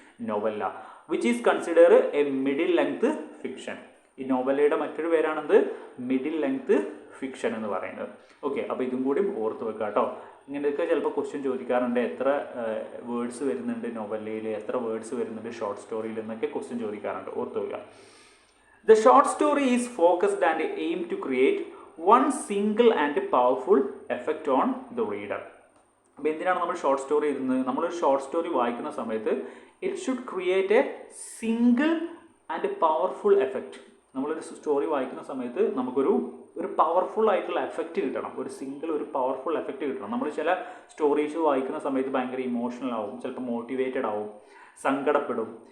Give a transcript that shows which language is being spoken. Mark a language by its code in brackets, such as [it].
[en] Novella, which is consider a middle length fiction. [ml] ഈ നോവലയുടെ മറ്റൊരു പേരാണെന്ത്? Middle length fiction എന്ന് പറയുന്നത്. ഓക്കെ, അപ്പോൾ ഇതും കൂടി ഓർത്ത് വെക്കുക കേട്ടോ. ഇങ്ങനെയൊക്കെ ചിലപ്പോൾ ക്വസ്റ്റ്യൻ ചോദിക്കാറുണ്ട്, എത്ര വേർഡ്സ് വരുന്നുണ്ട് നോവലയിൽ, എത്ര വേർഡ്സ് വരുന്നുണ്ട് ഷോർട്ട് സ്റ്റോറിയിൽ എന്നൊക്കെ ക്വസ്റ്റ്യൻ ചോദിക്കാറുണ്ട്, ഓർത്ത് വെക്കുക. [en] The short story is focused and aimed to create one single and powerful effect on the reader. [ml] അപ്പോൾ എന്തിനാണ് നമ്മൾ ഷോർട്ട് സ്റ്റോറി എഴുതുന്നത്? നമ്മളൊരു ഷോർട്ട് സ്റ്റോറി വായിക്കുന്ന സമയത്ത് [en] It should create a single and powerful effect. [ml] നമ്മളൊരു സ്റ്റോറി വായിക്കുന്ന സമയത്ത് നമുക്കൊരു പവർഫുൾ ആയിട്ടുള്ള എഫക്റ്റ് കിട്ടണം. ഒരു പവർഫുൾ എഫക്റ്റ് കിട്ടണം. നമ്മൾ ചില സ്റ്റോറീസ് വായിക്കുന്ന സമയത്ത് ഭയങ്കര ഇമോഷണൽ ആവും, ചിലപ്പോൾ മോട്ടിവേറ്റഡ് ആവും, സങ്കടപ്പെടും.